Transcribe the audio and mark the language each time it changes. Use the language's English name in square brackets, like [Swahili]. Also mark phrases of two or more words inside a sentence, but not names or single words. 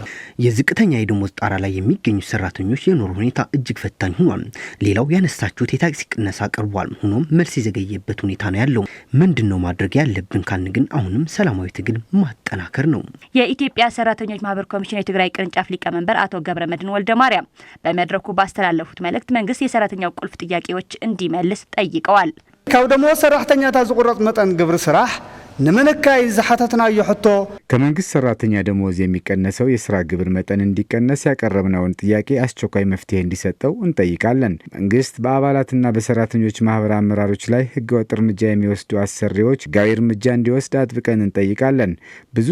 [Amharic] የዝቅተኛ የደሞዝ ጣራ ላይ የሚገኙ ሰራተኞች የኑሮ ሁኔታ እጅግ ፈታኝ ሆኗል። ሌላው ያነሳችሁት የታክሲ ቅነሳ ቀርቧል። ሆኖም መልስ የዘገየበት ሁኔታ ነው ያለው። ምንድነው ማድረግ ያለብን ካልን ግን አሁንም ሰላማዊ ትግል ማጠናከር ነው። የኢትዮጵያ ሰራተኞች ማህበር ኮሚሽን የትግራይ ቅርንጫፍ ሊቀመንበር አቶ ገብረመድህን ወልደማርያም በመድረኩ ባስተላለፉት መልእክት መንግስት የሰራተኛው ቁልፍ ጥያቄዎች እንዲመልስ ጠይቀዋል። [Tigrinya] ካብ ደሞዝ ሰራሕተኛታት ዝቁረጽ መጠን ግብሪ ስራሕ ንመነካይ ዝሓተትና ይሕቶ [Amharic] ከመንግስት ሰራተኛ ደሞዝ የሚቀነሰው የስራ ግብር መጠን እንዲቀነስ ያቀረብነውን ጥያቄ አስቸኳይ መፍትሄ እንዲሰጠው እንጠይቃለን። መንግስት በአባላትና በሰራተኞች ማህበር አመራሮች ላይ ህገወጥ እርምጃ የሚወስዱ አሰሪዎች ህጋዊ እርምጃ እንዲወስድ አጥብቀን እንጠይቃለን። ብዙ